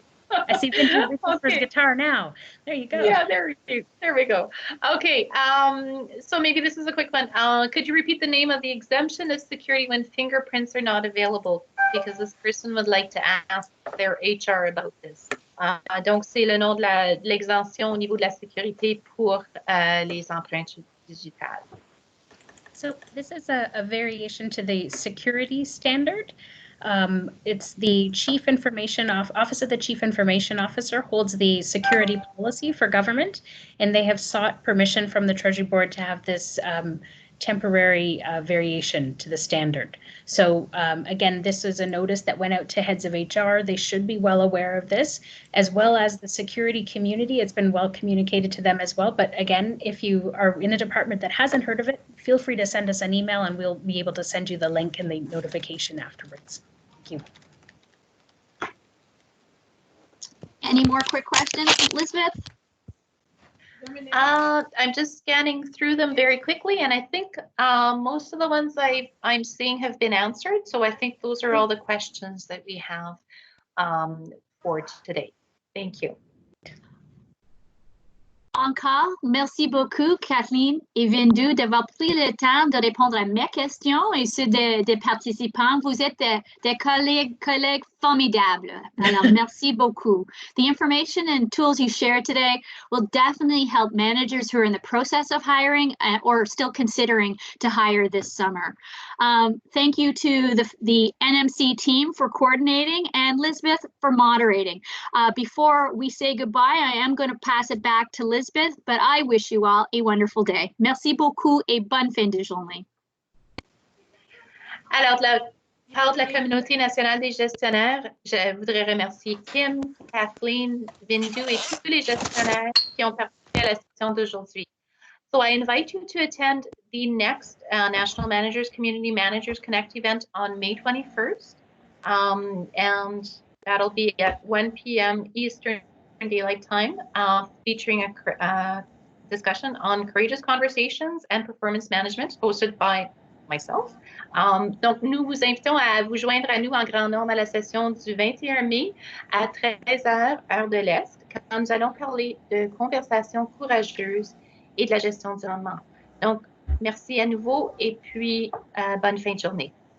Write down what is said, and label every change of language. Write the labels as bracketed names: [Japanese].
[English] I see Vinh Du Nguyen's guitar now. There you go. Yeah, there we go. Okay, so maybe this is a quick one. Could you repeat the name of the exemption of security when fingerprints are not available? Because this person would like to ask their HR about this. [French] Donc, c'est le nom de l'exemption au niveau de la sécurité pour les empreintes digitales. [English] So this is a variation to the security standard. It's the Office of the Chief Information Officer holds the security policy for government, and they have sought permission from the Treasury Board to have this temporary variation to the standard. So again, this is a notice that went out to heads of HR. They should be well aware of this, as well as the security community. It's been well communicated to them as well. But again, if you are in a department that hasn't heard of it, feel free to send us an email and we'll be able to send you the link and the notification afterwards. Thank you. Any more quick questions, Elizabeth? I'm just scanning through them very quickly, and I think most of the ones I'm seeing have been answered. So I think those are all the questions that we have for today. Thank you. [French] Encore, merci beaucoup, Kathleen et Vinh Du, d'avoir pris le temps de répondre à mes questions et ceux des participants. Vous êtes des collègues formidables. Alors, merci beaucoup. [English] The information and tools you shared today will definitely help managers who are in the process of hiring or still considering to hire this summer. Thank you to the NMC team for coordinating and Lisbeth for moderating. Before we say goodbye, I am going to pass it back to Lisbeth, but I wish you all a wonderful day. [French] Merci beaucoup et bonne fin de journée. Alors, part de la communauté nationale des gestionnaires, je voudrais remercier Kim, Kathleen, Vinh Du et tous les gestionnaires qui ont participé à la session d'aujourd'hui. [English] So I invite you to attend the next National Managers Community Managers Connect event on May 21st. And that'll be at 1 p.m. Eastern Daylight Time, featuring a discussion on courageous conversations and performance management hosted by myself. [French] Donc, nous vous invitons à vous joindre à nous en grand nombre à la session du 21 mai à 13h, heure de l'Est, quand nous allons parler de conversations courageuses et de la gestion du rendement. Donc, merci à nouveau et puis bonne fin de journée.